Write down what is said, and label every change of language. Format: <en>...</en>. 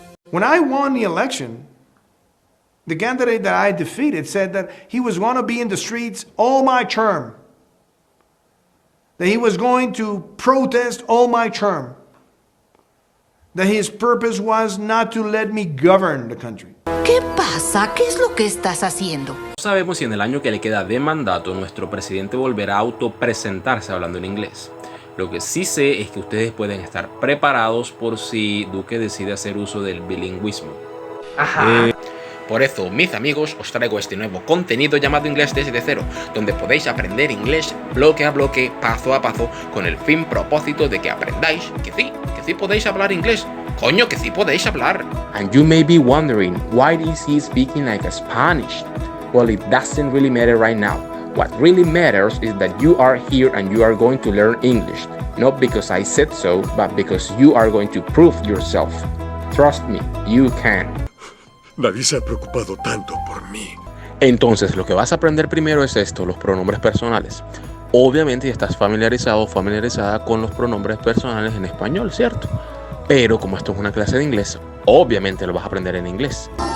<en>When I won the election, the candidate that I defeated said that he was going to be in the streets all my term. That he was going to protest all my term. That his purpose was not to let me govern the country.</en> <es>¿Qué pasa? ¿Qué es lo que estás haciendo? No sabemos si en el año que le queda de mandato nuestro presidente volverá a autopresentarse hablando en inglés. Lo que sí sé es que ustedes pueden estar preparados por si Duque decide hacer uso del bilingüismo. Por eso, mis amigos, os traigo este nuevo contenido llamado Inglés desde cero, donde podéis aprender inglés bloque a bloque, paso a paso, con el fin propósito de que aprendáis que sí podéis hablar inglés. Coño, que sí podéis hablar.</es> <en>And you may be wondering, why is he speaking like a Spanish? Well, it doesn't really matter right now. What really matters is that you are here and you are going to learn English. Not because I said so, but because you are going to prove yourself. Trust me, you can.</en> <es>Nadie se ha preocupado tanto por mí. Entonces, lo que vas a aprender primero es esto, los pronombres personales. Obviamente ya estás familiarizado o familiarizada con los pronombres personales en español, ¿cierto? Pero como esto es una clase de inglés, obviamente lo vas a aprender en inglés.</es>